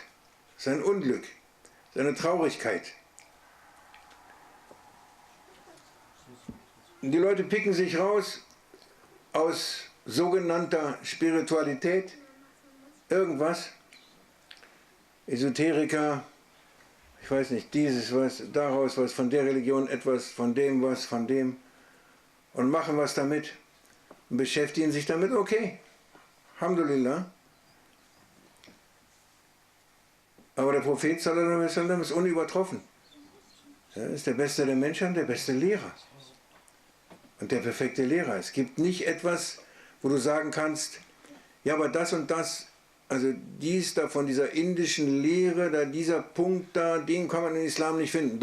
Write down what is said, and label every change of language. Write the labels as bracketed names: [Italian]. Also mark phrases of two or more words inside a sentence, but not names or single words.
[German] Sein Unglück, seine Traurigkeit. Die Leute picken sich raus aus sogenannter Spiritualität, irgendwas, Esoteriker, ich weiß nicht, dieses was, daraus was, von der Religion etwas, von dem was, von dem, und machen was damit und beschäftigen sich damit, okay, Alhamdulillah. Aber der Prophet [Arabic] sallallahu alaihi wasallam [German] ist unübertroffen. Er ist der Beste der Menschen, der beste Lehrer. Und der perfekte Lehrer. Es gibt nicht etwas, wo du sagen kannst, ja, aber das und das, also dies da von dieser indischen Lehre, da dieser Punkt da, den kann man im Islam nicht finden.